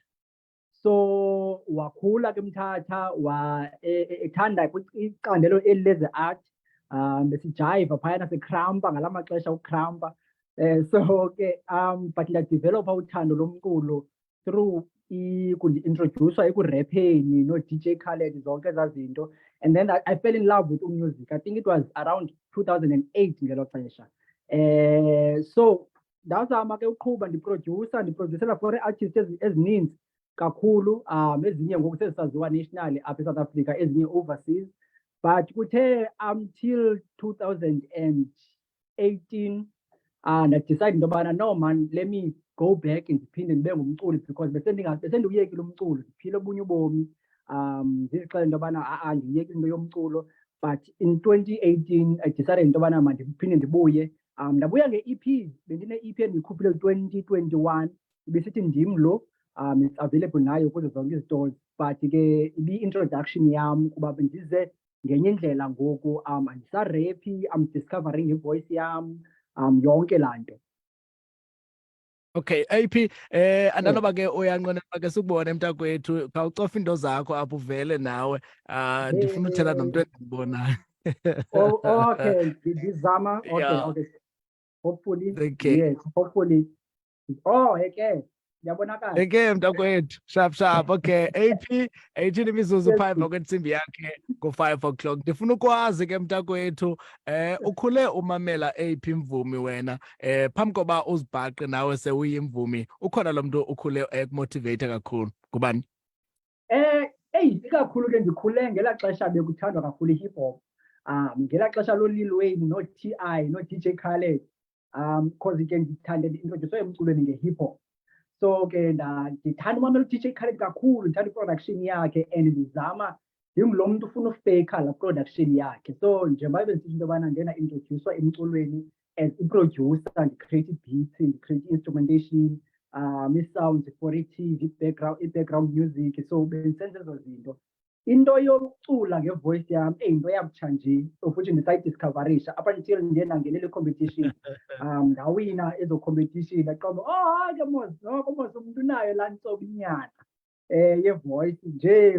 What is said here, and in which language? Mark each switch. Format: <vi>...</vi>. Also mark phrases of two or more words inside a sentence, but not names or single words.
<xh>So wakhula ke Mthatha ethanda icandelo eli leze art besijayiva phayana sikrampa ngala maxesha ukrampa. So ke but ndadevelopa uthando lomculo through kundi-introducer ekurepeni no-DJ Khaled zonke ezaa zinto,</xh> <en>and then I fell in love with music. I think it was around 2008 ngelo xesha.</en> <xh>So ndazama ke uqhuba ndiproducela</xh> <en>for artists</en> <xh>ezininzi kakhulu, ezinye ngoku sezisaziwa nationally apha eSouth Africa, ezinye overseas. But kuthe</xh> <en>until 2018 decide</en> <xh>into yobana</xh> <en>no man, let me go back</en> <xh>ndiphinde ndibe ngumculi, because besendiyekile umculo ndiphile obunye ubomi. Ndizixela into yobana ndiyekile into yomculo.</xh> <en>But in 2018 I decided</en> <xh>into yobana mandiphinde ndibuye. Ndabuya nge-EP, bendine-EP endiyikhuphile 2021 ibisithi ndim lo.</xh> <en>It's available</en> <xh>nayo kuzo zonke izitores, but ke ibi-introduction yam kuba bendize ngenye indlela ngoku. Andisarephi,</xh> <en>I'm discovering</en> <xh>ivoice yam, yonke laa nto. Okay, AP, andanoba ke uyanqwenela ke sikubone mntakwethu, khawucofa into zakho apho uvele nawe. Ndifuna uthetha nomntu endibonayo. Okay, ndizama.</xh> <en>Okay. Hopefully, okay. Yes, hopefully.</en> <xh>Okay. Yabonakala. Okay, mntakwethu, sharp. Okay, AP, 18 imizuzu phaa emva kwentsimbi yakhe ngo-5 o'clock. Ndifuna ukwazi ke mntakwethu, ukhule umamela AP mvumi wena, phambi koba uzibhaqe nawe sewuyimvumi, ukhona lo mntu ukhule ekumotivate kakhulu, ngubani? Ikakhulu ke ndikhule ngelaa xesha bekuthandwa kakhulu i-hip hop. Ngelaa xesha lo-Lil Wayne no-T.I. no-DJ Khaled. Because ke ndithande ndi-introduce emculweni nge-hip hop. So ke ndithanda umamela u-DJ Khaled kakhulu, ndithanda i-production yakhe, and ndizama ndingulo mntu ufuna ufeyikha la production yakhe. So njengoba bendisithi into yobana ndena-introducer emculweni as i-producer, ndi-create beats, ndi-create instrumentation, ii-sounds for i-TV, i-background music. So bendisenza ezo zinto. Into yokucula ngevoice yam into yabutsha nje, futhi ndisayidiscoverisha</xh> <en>up until</en> <xh>ndiye ndangenela i-competition. Ndawina ezo competition, ndaqonda ke mos, noko mos umuntu unayo laa ntsobinyana yevoice nje.</xh>